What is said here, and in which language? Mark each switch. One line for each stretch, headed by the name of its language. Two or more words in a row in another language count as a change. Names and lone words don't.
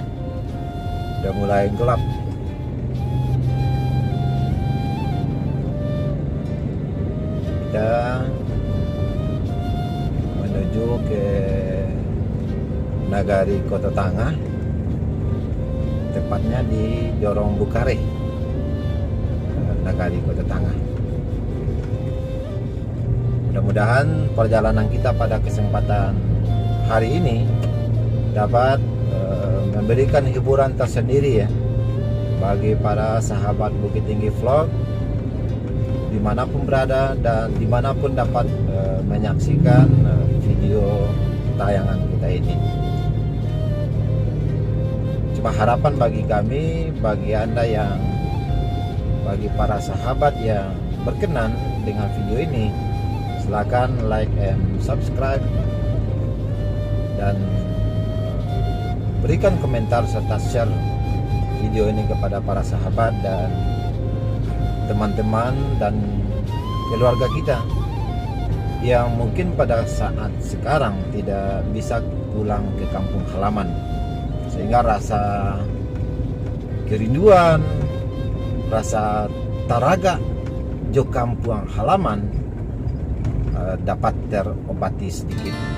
Indonesian: Udah mulai gelap. Kita menuju ke Nagari Kota Tangah, tepatnya di Jorong Bukare, Nagari Kota Tangah. Mudah-mudahan perjalanan kita pada kesempatan hari ini dapat memberikan hiburan tersendiri ya bagi para sahabat Bukit Tinggi Vlog dimanapun berada dan dimanapun dapat menyaksikan video tayangan kita ini. Cuma harapan bagi kami, bagi Anda bagi para sahabat yang berkenan dengan video ini, silakan
English: like and subscribe
Indonesian: dan berikan komentar serta share video ini kepada para sahabat dan teman-teman dan keluarga kita yang mungkin pada saat sekarang tidak bisa pulang ke kampung halaman, sehingga rasa kerinduan, rasa
Minangkabau: taraga jo
Indonesian: kampung halaman dapat terobati sedikit.